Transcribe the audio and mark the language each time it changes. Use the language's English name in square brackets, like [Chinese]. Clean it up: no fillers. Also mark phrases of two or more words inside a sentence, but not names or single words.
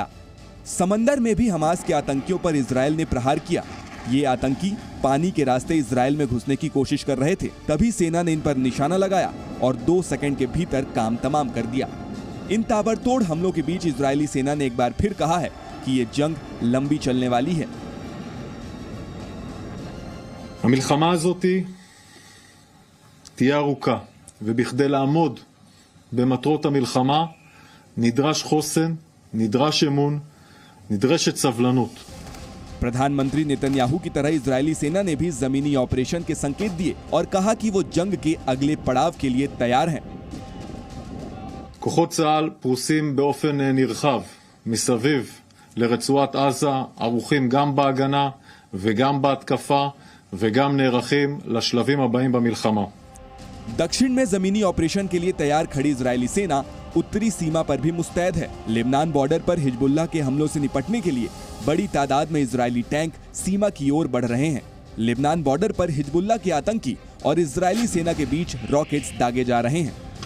[Hindi] समंदर में भी हमास के आतंकियों पर इजराइल ने प्रहार किया। ये आतंकी पानी के रास्ते इजराइल में घुसने की कोशिश कर रहे थे। तभी सेना ने इन पर निशाना लगाया और 2 सेकंड के भीतर काम तमाम कर दिया। इन ताबड़तोड़ हमलों के बीच इजरायली सेना ने एक बार फिर कहा है कि ये जंग लंबी चलने वाली है। [Hebrew] המלחמה הזאתי תהיה ארוכה, ובכדי לעמוד במטרות המלחמה נדרש חוסן, נדרש אמון, נדרשת סבלנות। [Hindi] प्रधानमंत्री नेतन्याहू की तरह इजरायली सेना ने भी जमीनी ऑपरेशन के संकेत दिए और कहा कि वो जंग के अगले पड़ाव के लिए तैयार हैं। [Hebrew] כוחות צה"ל פרוסים באופן נרחב מסביב לרצועת עזה, ערוכים גם בהגנה וגם בהתקפה וגם נערכים לשלבים הבאים במלחמה। [Hindi] दक्षिण में जमीनी ऑपरेशन के लिए तैयार खड़ी इजरायली सेना उत्तरी सीमा पर भी मुस्तैद है। लेबनान बॉर्डर पर हिजबुल्लाह के हमलों से निपटने के लिए बड़ी तादाद में इजरायली टैंक सीमा की ओर बढ़ रहे हैं। लेबनान बॉर्डर पर हिजबुल्लाह के आतंकी और इजरायली सेना के बीच रॉकेट्स दागे जा रहे हैं।